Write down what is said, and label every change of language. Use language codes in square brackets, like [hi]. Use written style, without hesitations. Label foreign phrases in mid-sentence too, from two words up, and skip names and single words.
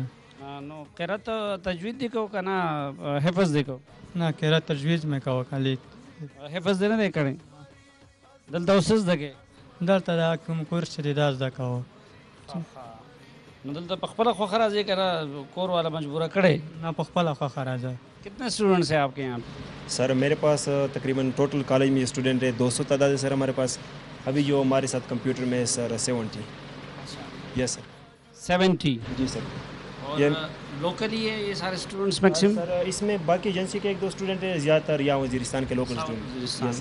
[ps] نو قرات تجوید دی کو که نه حفظ دی کو؟ نه قرات تجویز مې کوه خالي. حفظ دی نه دی کړی؟ دلته اوس څه زده کوې؟ دلته دا کوم کورس چې دی دا زده کوه. نو دلته په خپله خوښه راځې که نه کور والا مجبوره کړی؟ نه په خپله خوښه راځه. [ur] کتنے اسٹوڈنٹس ہیں آپ کے یہاں؟ سر میرے پاس تقریباً [en] total college [ur] میں اسٹوڈنٹ ہے 200 تعداد ہے سر ہمارے پاس. ابھی جو ہمارے ساتھ کمپیوٹر میں ہے سر 70. [en] yes sir [ur] 70. جی سر. اور لوکلی ہے یہ سارے اسٹوڈنٹس میکسیمم؟ سر اس میں باقی ایجنسی کے 1-2 اسٹوڈنٹ ہیں, زیادہ تر یا وزیرستان کے [en] local student.